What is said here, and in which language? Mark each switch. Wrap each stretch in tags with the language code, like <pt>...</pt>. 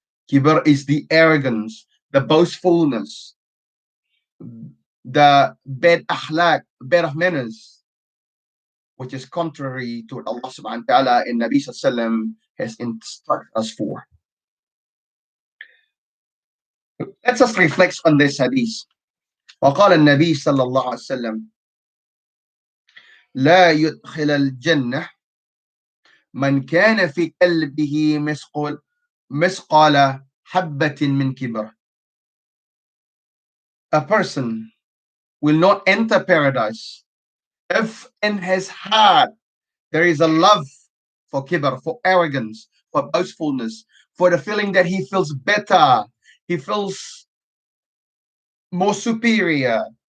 <en>Kibr is the arrogance, the boastfulness, the bad akhlaq, bad of manners, which is contrary to what Allah subhanahu wa ta'ala and Nabi sallallahu has instructed us for. Let's just reflect on this hadith.</en> <ar>وقال النبي صلى الله عليه وسلم لا يدخل الجنة من كان في قلبه مثقال حبة من كبر.</ar> <en>A person will not enter paradise if in his heart there is a love for kibr, for arrogance, for boastfulness, for the feeling that he feels better, he feels more superior,</en>